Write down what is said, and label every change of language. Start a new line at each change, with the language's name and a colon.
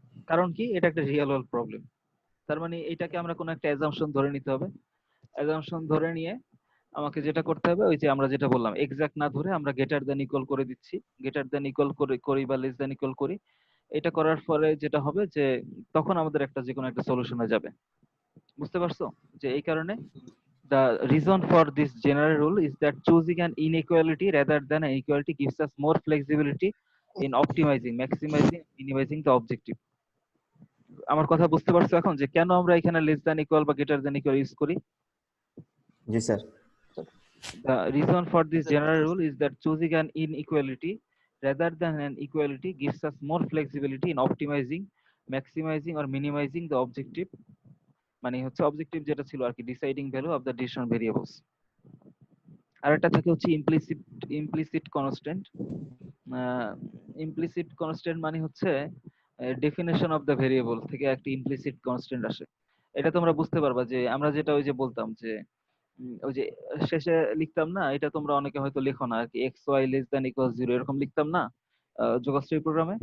Bangla: কারণ কি, এটা একটা রিয়েল ওয়ার্ল্ড প্রবলেম। তার মানে এটাকে আমরা কোনো একটা অ্যাজাম্পশন ধরে নিতে হবে। অ্যাজাম্পশন ধরে নিয়ে আমাকে যেটা করতে হবে ওই যে আমরা যেটা বললাম এক্সাক্ট না ধরে আমরা গ্রেটার দ্যান ইকুয়াল করে দিচ্ছি, গ্রেটার দ্যান ইকুয়াল করি বা লেস দ্যান ইকুয়াল করি। এটা করার পরে যেটা হবে যে তখন আমাদের একটা যে কোনো একটা সলিউশনে যাবে। বুঝতে পারছো? যে এই কারণে
English: the reason for this general rule is that choosing an inequality rather than an equality gives us more flexibility in optimizing, maximizing, minimizing the objective.
Bangla: আমার কথা বুঝতে পারছো এখন যে কেন আমরা এখানে লেস দ্যান ইকুয়াল বা গ্রেটার দ্যান ইকুয়াল ইউজ করি? জি sir.
English: The reason for this general rule is that choosing an inequality rather than an equality gives us more flexibility in optimizing, maximizing or minimizing the objective,
Bangla: মানে হচ্ছে objective যেটা ছিল আর কি,
English: Deciding value of the decision variables.
Bangla: আর একটা থাকে হচ্ছে implicit constant. Implicit constant মানে হচ্ছে ডেফিনেশন অফ দ্য ভেরিয়েবল থেকে একটা ইমপ্লিসিট কনস্ট্যান্ট আসে। এটা তোমরা বুঝতে পারবা যে আমরা যেটা ওই যে বলতাম যে ওই যে শেষে লিখতাম না, এটা তোমরা অনেকে হয়তো লেখো না আর কি, x Y less than equal 0 এরকম লিখতাম না যোগশ্রী প্রোগ্রামে,